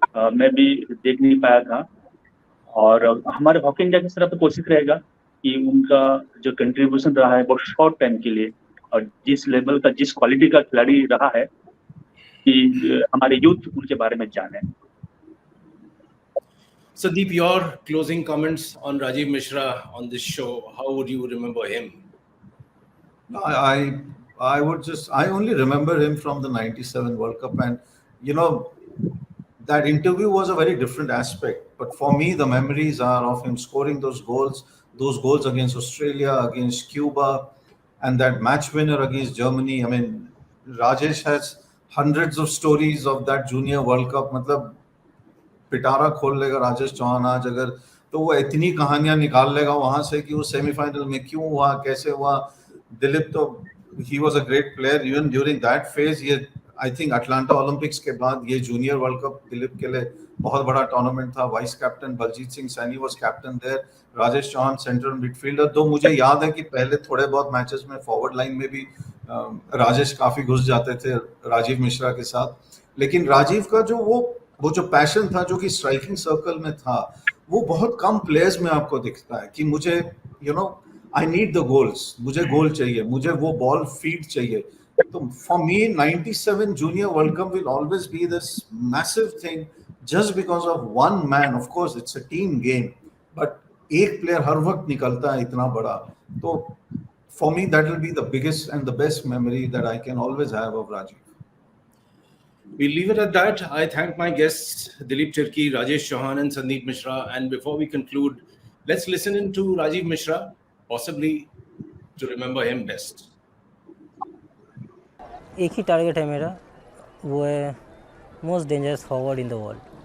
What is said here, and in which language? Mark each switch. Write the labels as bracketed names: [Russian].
[Hindi] मैं भी देख नहीं पाया था, और हमारे हॉकी इंडिया की तरफ कोशिश रहेगा कि उनका जो कंट्रीब्यूशन रहा है वो शॉर्ट टाइम के लिए, और जिस लेवल का, जिस क्वालिटी का खिलाड़ी रहा है, कि हमारे यूथ उनके बारे में जाने। [English] Sandeep, your closing comments on Rajiv Mishra on this show. How would you remember him? No, I only remember him from the 97 World Cup, and you know, that interview was a very different aspect. But for me, the memories are of him scoring those goals against Australia, against Cuba, and that match winner against Germany. I mean, Rajesh has hundreds of stories of that Junior World Cup. [Hindi] मतलब पिटारा खोल लेगा राजेश चौहान आज अगर, तो वो इतनी कहानियां निकाल लेगा वहां से कि वो सेमीफाइनल में क्यों हुआ, कैसे हुआ। [English] दिलीप तो he was a great player even during that phase. [Hindi] ये [English] I think [Hindi] अटलांटा ओलंपिक्स के बाद ये जूनियर वर्ल्ड कप दिलीप के लिए बहुत बड़ा टूर्नामेंट था। [English] Vice captain Baljit Singh Saini was captain there, Rajesh Chauhan central midfielder. [Hindi] तो मुझे याद है कि पहले थोड़े बहुत मैचेस में फॉरवर्ड लाइन में भी राजेश काफी घुस जाते थे राजीव मिश्रा के साथ। लेकिन राजीव का जो वो जो पैशन था, जो कि स्ट्राइकिंग सर्कल में था, वो बहुत कम प्लेयर्स में आपको दिखता है कि मुझे [English] I need the goals, [Hindi] मुझे गोल चाहिए, मुझे वो बॉल फीड चाहिए। [English] तो for me 97 junior world cup will always be this massive thing just because of one man. Of course it's a team game, but [Hindi] एक प्लेयर हर वक्त निकलता है इतना बड़ा। [English] तो for me, that will be the biggest and the best memory that I can always have of Rajiv. We'll leave it at that. I thank my guests, Dileep Tirkey, Rajesh Chauhan, and Sandeep Mishra. And before we conclude, let's listen into Rajiv Mishra, possibly to remember him best. [Hindi] एक ही target है मेरा, वो है [English] Most dangerous forward in the world.